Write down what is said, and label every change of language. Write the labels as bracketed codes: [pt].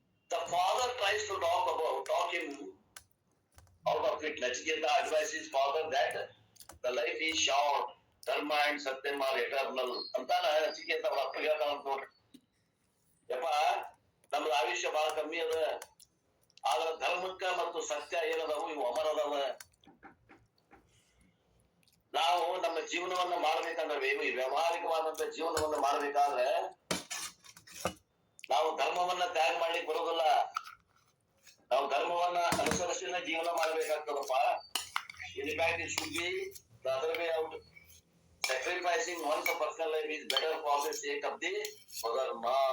[en] The father tries to talk him out of it. Nachiketa advises his father that the life is short, dharma and satyam are eternal. [kn] ಅಂತಾನ ನಚಿಕೇತ ಅವರ ಅಪ್ಪ ಹೇಳ್ತಾನ ನೋಡ್ರಿ. ಯಪ್ಪ, ನಮ್ದು ಆಯುಷ್ಯ ಬಹಳ ಕಮ್ಮಿ ಅದ, ಆದ್ರ ಧರ್ಮಕ್ಕ ಮತ್ತು ಸತ್ಯ ಏನದಾವು ಇವು ಅಮರ ಅದಾವ. ನಾವು ನಮ್ಮ ಜೀವನವನ್ನ ಮಾಡ್ಬೇಕಂದ್ರೆ, ವ್ಯಾವಹಾರಿಕವಾದಂತ ಜೀವನವನ್ನ ಮಾಡ್ಬೇಕಾದ್ರೆ ನಾವು ಧರ್ಮವನ್ನ ತ್ಯಾಗ ಮಾಡ್ಲಿಕ್ಕೆ ಬರೋದಿಲ್ಲ. ನಾವು ಧರ್ಮವನ್ನ ಅನುಸರಿಸಿನ ಜೀವನ ಮಾಡ್ಬೇಕಾಗ್ತದಪ್ಪ. [en] In fact, it should be the other way out. Sacrificing one's personal life is better for the sake of the swadharma.